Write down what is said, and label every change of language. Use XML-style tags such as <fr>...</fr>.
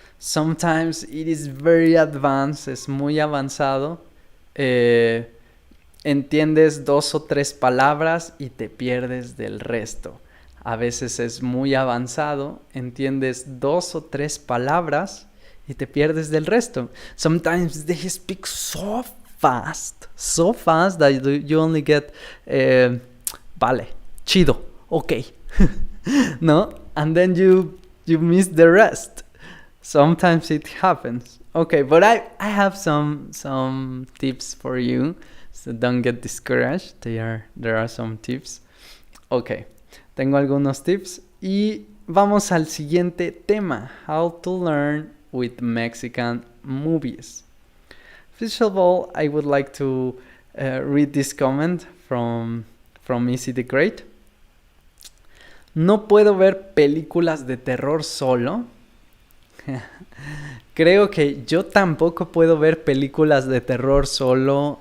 <en>Sometimes it is very advanced,</en> <es>es muy avanzado. Entiendes 2 o 3 palabras y te pierdes del resto. A veces es muy avanzado, entiendes 2 o 3 palabras y te pierdes del resto.</es> <en>Sometimes they speak so fast that you only get vale, chido, okay. No? And then you miss the rest. Sometimes it happens. Okay, but I have some tips for you. So don't get discouraged. There are some tips. Ok,</en> <es>tengo algunos tips. Y vamos al siguiente tema.</es> <en>How to learn with Mexican movies. First of all, I would like to read this comment from Easy the Great.</en> <es>No puedo ver películas de terror solo. Creo que yo tampoco puedo ver películas de terror solo.</es>